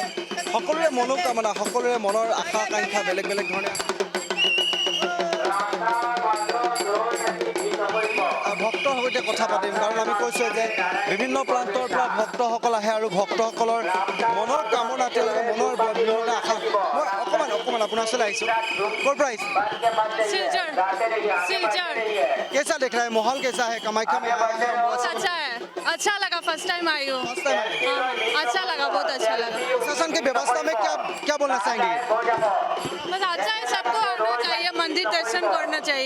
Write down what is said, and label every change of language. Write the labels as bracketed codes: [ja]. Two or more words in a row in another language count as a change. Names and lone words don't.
[as] সকলোৰে মনোকামনা, সকলোৰে মনৰ আশা আকাংক্ষা বেলেগ বেলেগ ধৰণে ভক্তৰ সৈতে কথা পাতিম, কাৰণ আমি কৈছোঁ যে বিভিন্ন প্ৰান্তৰ পৰা ভক্তসকল আহে আৰু ভক্তসকলৰ মনৰ কামনা তেওঁলোকে মনৰ বিভিন্ন আশা। মই অকণমান আপোনাৰ ওচৰলৈ আহিছোঁ। ক'ৰ পৰা আহিছোঁ? [hi] सिलचर कैसा देख रहा है माहौल, कैसा है कामाख्या में आया है? अच्छा है, अच्छा लगा। [en] first time [hi] आई हूँ। [en] First time [hi] आए हैं। हाँ, अच्छा लगा, बहुत अच्छा लगा। प्रशासन की व्यवस्था में क्या बोलना चाहेंगे? बस अच्छा है, सबको आना चाहिए, मंदिर दर्शन करना चाहिए।